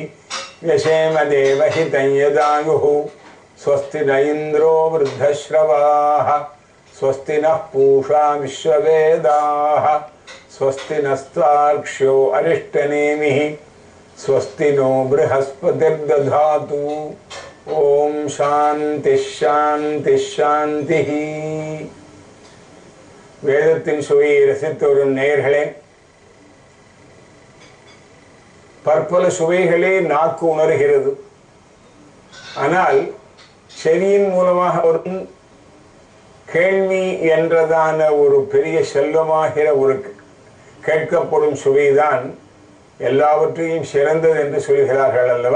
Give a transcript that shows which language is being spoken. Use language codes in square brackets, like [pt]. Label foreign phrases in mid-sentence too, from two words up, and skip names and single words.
[sa] यशेम देवहितं यदायुः स्वस्ति न इन्द्रो वृद्धश्रवाः स्वस्ति नः पूषा विश्ववेदाः स्वस्ति नस्तार्क्ष्यो अरिष्टनेमिः स्वस्ति नो बृहस्पतिर्दधातु ओम शांति शांति शांति। [ta] வேதத்தின் சுவையை ரசித்து வரும் நேயர்களே, பற்பல சுவைகளே நாக்கு உணர்கிறது. ஆனால் செவியின் மூலமாக வரும் கேள்வி என்றதான ஒரு பெரிய செல்வமாகிற ஒரு கேட்கப்படும் சுவைதான் எல்லாவற்றையும் சிறந்தது என்று சொல்கிறார்கள் அல்லவா?